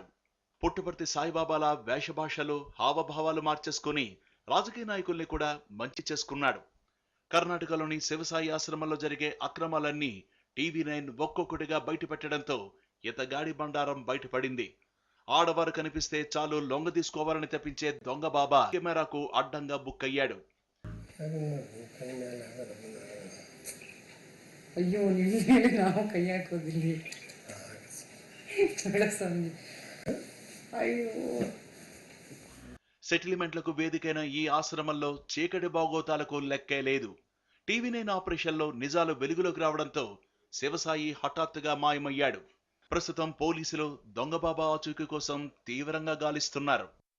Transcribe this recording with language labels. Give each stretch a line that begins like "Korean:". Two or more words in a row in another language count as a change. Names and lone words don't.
Telugu: పుట్టపర్తి సాయిబాబాల వేషభాషలు హావభావాలు మార్చేసుకుని రాజకీయ నాయకుల్ని కూడా మంచి చేసుకున్నాడు. కర్ణాటకలోని శివసాయి ఆశ్రమంలో జరిగే అక్రమాలన్నీ TV9 ఒక్కొక్కటిగా బయటపెట్టడంతో ఇతగాడి బండారం బయటపడింది. ఆడవారు కనిపిస్తే చాలు లొంగ తీసుకోవాలని తప్పించే దొంగ బాబా కెమెరాకు అడ్డంగా బుక్ అయ్యాడు.
Kannada: ಅಯ್ಯೋ ನೀವು ನಾವು ಕೈ ಹಾಕೋದಿಲ್ಲ ಸ್ವಾಮಿ.
Telugu: అయ్యో సెటిల్మెంట్లకు వేదికైన ఈ ఆశ్రమంలో చీకటి బాగోతాలకు లెక్కే లేదు. TV9 ఆపరేషన్లో నిజాలు వెలుగులోకి రావడంతో శివసాయి హఠాత్తుగా మాయమయ్యాడు. ప్రస్తుతం పోలీసులు దొంగబాబా ఆచూకీ కోసం తీవ్రంగా గాలిస్తున్నారు.